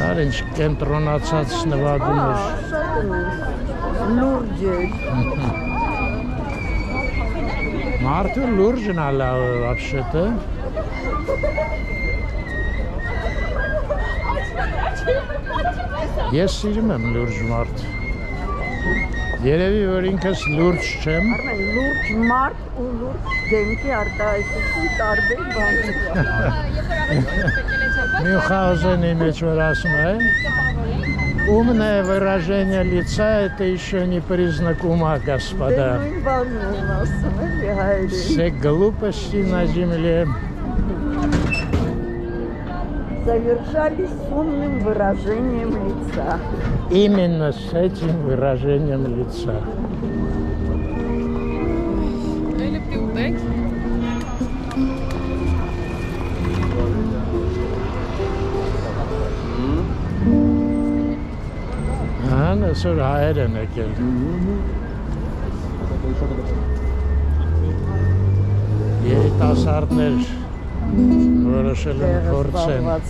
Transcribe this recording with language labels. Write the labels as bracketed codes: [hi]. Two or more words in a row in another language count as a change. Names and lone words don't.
[hy] ինչ կենտրոնացած նվագում էր։ Լուրջ էր։ Մարդը լուրջն է լավ вообще-то։ Ես սիրում եմ լուրջ մարդ։ Երևի որ ինքս լուրջ չեմ։ Արմեն լուրջ մարդ ու լուրջ դեմքի արտահայտություն տարբեր բաներ։ Мюнхгаузен մեջ որ ասում է, [ru] умное выражение лица это еще не признак ума, господа. Все глупости на земле совершались с умным выражением лица. Именно с этим выражением лица. [hy] Այսօր հայեր են եկել։ Երիտասարդներ որոշել են փորձեն։